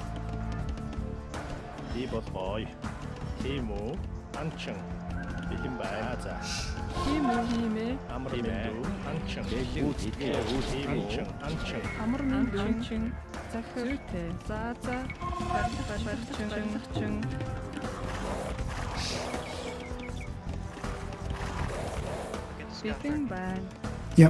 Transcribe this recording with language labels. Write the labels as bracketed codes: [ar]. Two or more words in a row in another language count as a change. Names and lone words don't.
[mn] И бол ой. Тийм үү? Анчин. Бэлэн байна. За. Тийм үү хэмээ. Амар мэндүү анчин. Үүсгэе. Анчин. Анчин. Амар мэндүү. Захир. Зүйтэй. За. Барилгачин. [en] Get the scout [mn] Бэлэн [en] back. [mn] байна. [en] Yep.